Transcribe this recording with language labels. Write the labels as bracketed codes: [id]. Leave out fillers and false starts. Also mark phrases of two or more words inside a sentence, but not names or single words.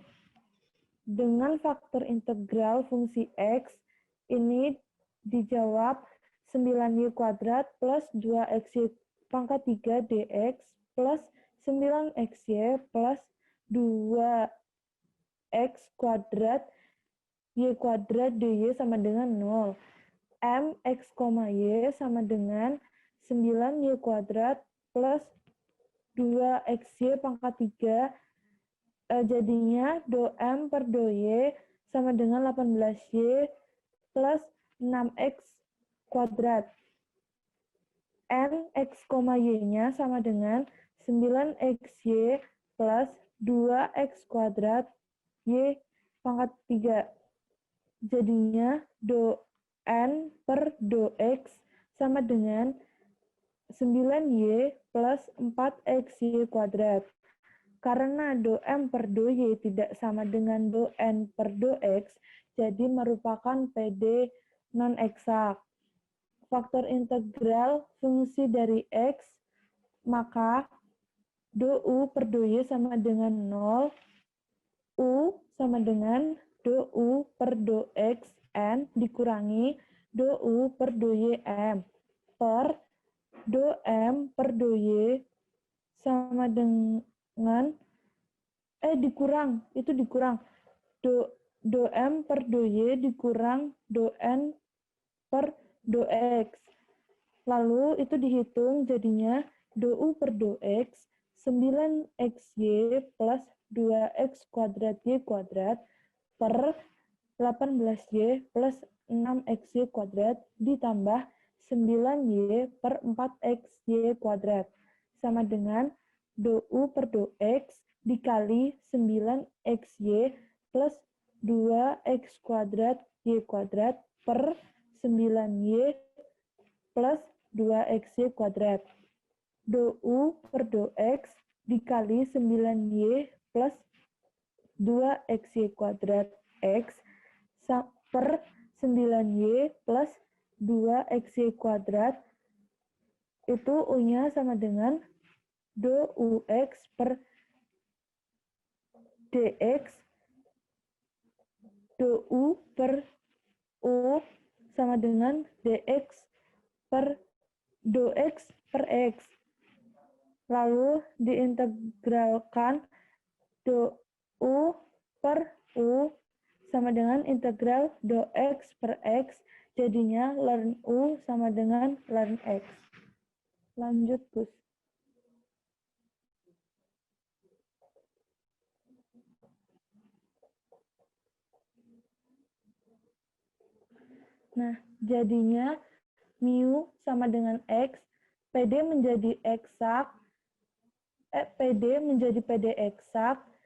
[id] Dengan faktor integral fungsi x, ini dijawab 9y kuadrat plus 2xy pangkat 3 dx plus 9xy plus 2x kuadrat y kuadrat dy sama dengan 0. Mx, y sama dengan 9y kuadrat plus 2xy pangkat 3, jadinya do M per do Y sama dengan 18y plus 6x kuadrat. N, X, Y-nya sama dengan 9xy plus 2x kuadrat Y pangkat 3. Jadinya do N per do X sama dengan 9y plus 4xy kuadrat. Karena do M per do Y tidak sama dengan do N per do X, jadi merupakan PD non-eksak. Faktor integral fungsi dari X, maka do U per do Y sama dengan 0, U sama dengan do U per do X N dikurangi do U per do Y M per do M per do Y sama dengan dikurang do M per do Y dikurang do N per do X. Lalu itu dihitung jadinya do U per do X 9xy plus 2x kuadrat y kuadrat per 18y plus 6xy kuadrat ditambah 9y per 4xy kuadrat sama dengan do U per do X dikali 9xy plus 2x kuadrat y kuadrat per 9y plus 2xy kuadrat. Do U per do X dikali 9y plus 2xy kuadrat X per 9y plus 2xy kuadrat, itu U-nya sama dengan do UX per dx, do U per U sama dengan dx per do X per X. Lalu diintegralkan do U per U sama dengan integral do X per X, jadinya ln U sama dengan ln X. Lanjut, Gus. Nah, jadinya mu sama dengan X, PD menjadi eksak, PD menjadi PD eksak,